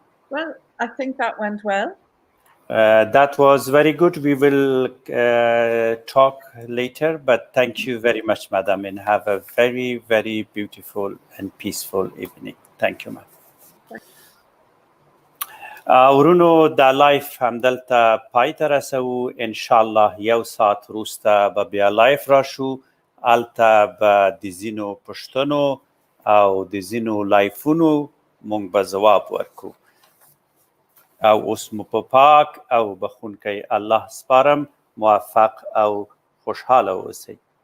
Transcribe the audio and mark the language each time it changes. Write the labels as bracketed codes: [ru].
[en] Well, I think that went well. That was very good. We will talk later, but thank you very much, madam, and have a very, very beautiful and peaceful evening. Thank you, ma'am. [ps] ورونو دا لایف همدلته پای ته رسوو انشاءالله یو ساعت وروسته به بیا لایف راشو هلته به د ځینو پوښتنو او د ځینو لایفونو مونږ به ځواب ورکو. او اوس مو په پاک او بخونکی الله سپارم. موفق او خوشحاله اوسئ.